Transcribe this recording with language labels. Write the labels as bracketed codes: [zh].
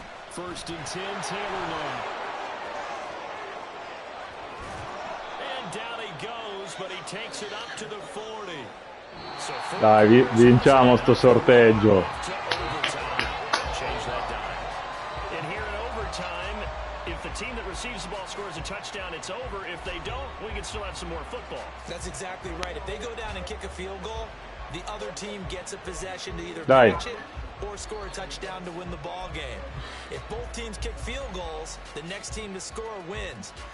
[en] First and 10, Taylor now. And down he goes, but he takes it up to the 40. So [it] Dai, vinciamo sto sorteggio. [en] Change that dial. And here in overtime, if the team that receives the ball scores a touchdown, it's over. If they don't, we can still have some more football. That's exactly right. If they go down and kick a field goal, the other team gets a possession to either [it] Dai. [en] catch it or score a touchdown to win the ball game. If both teams kick field goals, the next team to score wins.